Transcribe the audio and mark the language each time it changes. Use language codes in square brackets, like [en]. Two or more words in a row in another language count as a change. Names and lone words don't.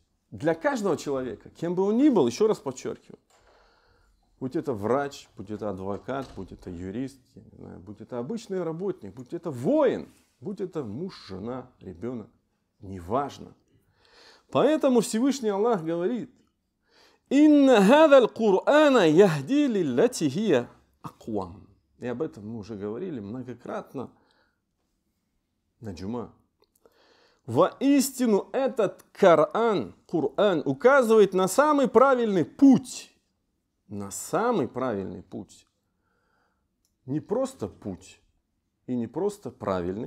[ru] Для каждого человека, кем бы он ни был, еще раз подчеркиваю, будь это врач, будь это адвокат, будь это юрист, я не знаю, будь это обычный работник, будь это воин, будь это муж, жена, ребенок, неважно. Поэтому Всевышний Аллах говорит: [ar] «إن هذا القرآن يهدي للتي هي أقوم». [ru] И об этом мы уже говорили многократно на джума. Воистину этот Коран указывает на самый правильный путь. На самый правильный путь. Не просто путь и не просто правильный.